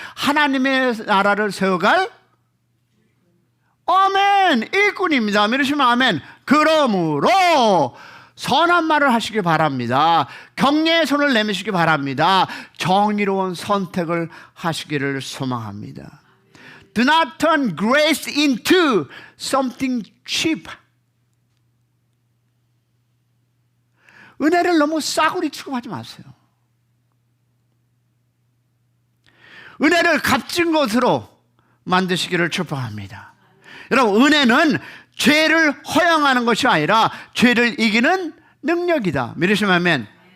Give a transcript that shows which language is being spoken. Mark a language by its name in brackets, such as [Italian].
[Korean] 하나님의 나라를 세워갈 아멘 일꾼입니다. 믿으시면 아멘. 그러므로 선한 말을 하시기 바랍니다. 격려의 손을 내미시기 바랍니다. 정의로운 선택을 하시기를 소망합니다. [English] Do not turn grace into something cheap. [Korean] 은혜를 너무 싸구리 취급하지 마세요. 은혜를 값진 것으로 만드시기를 축복합니다. 여러분, 은혜는 죄를 허용하는 것이 아니라 죄를 이기는 능력이다. 믿으시면 아멘.